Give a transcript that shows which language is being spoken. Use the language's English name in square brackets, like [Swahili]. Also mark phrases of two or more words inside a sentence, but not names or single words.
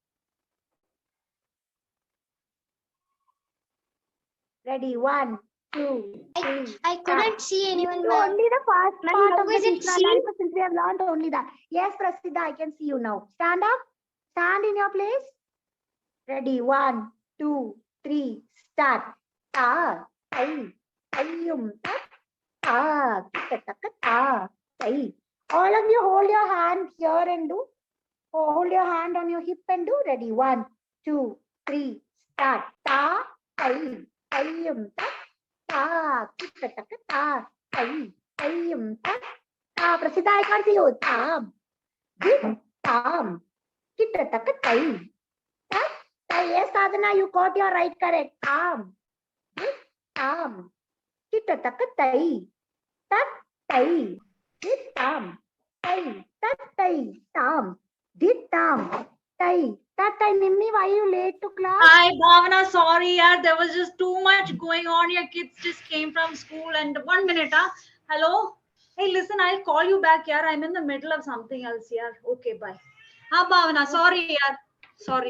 [English] Ready? 1, 2, 3. I couldn't see anyone, Do ma'am. only the first Ma'am, part how of the is it Tishra seen? Laripa since we have learned only that. Yes, Prasida, I can see you now. Stand up. Stand in your place. Ready? 1, 2, 3. Start. Ta, tai, taiyum, ta, ta, taka, ta, tai. All of you hold your hand here and do. Hold your hand on your hip and do. Ready? 1, 2, 3. Start. Ta, tai, taiyum, ta, Ta, kita taka ta, tai, ta, ta. Prasida, I can't see you. Tam, dit, tam, kita taka tai, ta, tai. Yes, Sadhana, you got your right correct. Tam, dit, tam, kita taka tai, ta, tai, dit, tam, tai, ta, tai, tam, dit, tam, tai. That time, Nimni, why are you late to class? Hi, Bhavana. Sorry, yaar. There was just too much going on. Your kids just came from school. And 1 minute, huh? Hello? Hey, listen, I'll call you back, yaar. I'm in the middle of something else, yaar. Okay, bye. Ha, Bhavana. Sorry, yaar. Sorry.